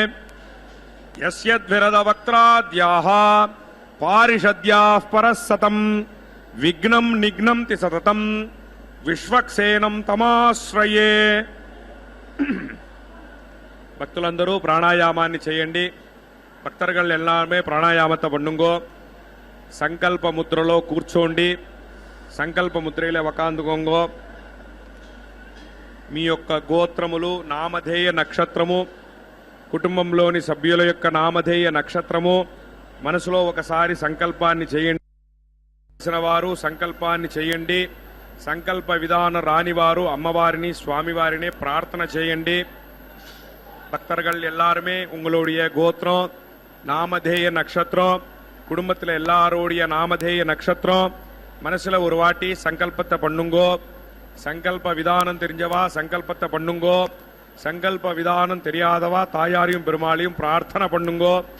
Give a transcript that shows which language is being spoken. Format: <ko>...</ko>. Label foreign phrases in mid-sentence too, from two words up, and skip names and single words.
<sa>यस्यद्विरदवक्त्राद्याः पारिषद्याः परस्सतं विघ्नं निघ्नन्ति सततं विश्वक्सेनं तमाश्रये.</sa> <te>భక్తులందరూ ప్రాణాయామాన్ని చేయండి.</te> <ta>భక్తர்கள் எல்லாருமே ప్రాణాయామத்தை பண்ணுங்கோ.</ta> <te>సంకల్ప ముద్రలో కూర్చోండి. సంకల్ప ముద్రలో వకాందుకోంగో. మీ యొక్క గోత్రములు, నామధేయ నక్షత్రము, కుటుంబంలోని సభ్యుల యొక్క నామధేయ నక్షత్రము మనసులో ఒకసారి సంకల్పాన్ని చేయండి. వారు సంకల్పాన్ని చేయండి. సంకల్ప విధాన రానివారు అమ్మవారిని స్వామివారిని ప్రార్థన చేయండి.</te> <ta>பக்தர்கள் எல்லாருமே உங்களுடைய கோத்திரம், நாமதேய நட்சத்திரம், குடும்பத்தில் எல்லாரோடைய நாமதேய நட்சத்திரம் மனசுல ஒரு வாட்டி சங்கல்பத்தை பண்ணுங்கோ. சங்கல்ப விதானம் தெரிஞ்சவா சங்கல்பத்தை பண்ணுங்கோ. சங்கல்ப விதானம் தெரியாதவா தாயாரையும் பெருமாளையும் பிரார்த்தனை பண்ணுங்கோ.</ta>